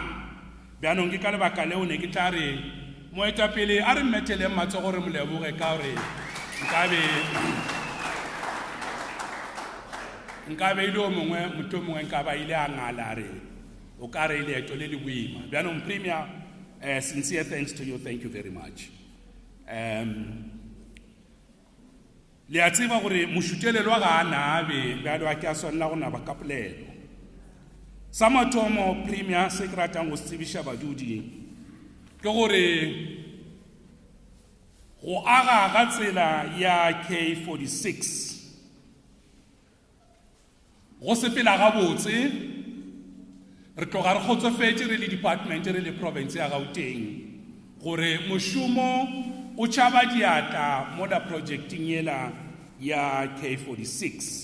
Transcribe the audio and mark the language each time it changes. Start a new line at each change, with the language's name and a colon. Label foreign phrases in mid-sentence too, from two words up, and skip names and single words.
Northern Sotho: Bjanong ke ka lebaka leo ne ke tla re moetapele a re mmetele matsogo re moleboge ka gore nkabe ile o mongwe motho mongwe nka ba ile a ngala re o ka re leeto le le boima. Bjanong Premier,
English: sincere thanks to you, thank you very much.
Northern Sotho: Le a tseba gore mošutelelwa ga a nabe bjalo a ke a swanela go naba ka polelo. Sa mathomo Premier se ke ratang go se tsebiša badudi ke gore go aga ga tsela ya K46 go sepela gabotse re tloga re kgotsofetse re le department re le province ya Gauteng gore mošomo o tšhaba diatla mo la projecting yela ya K46.